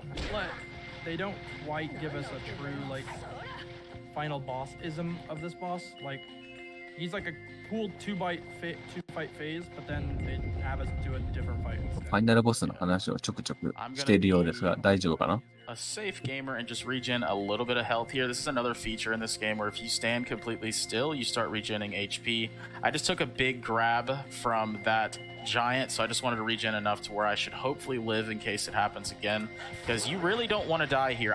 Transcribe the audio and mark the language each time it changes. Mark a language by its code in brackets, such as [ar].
[en] But they don't quite give us a true like final boss-ism of this boss. Like he's like a cool two-fight phase, but then they have us do a different fight. [ja] ファイナルボスの話をちょくちょくしているようですが、大丈夫かな？ [en] A safe gamer and just regen a little bit of health here. This is another feature in this game where if you stand completely still, you start regenning HP. I just took a big grab from that giant, so I just wanted to regen enough to where I should hopefully live in case it happens again. Because you really don't want to die here.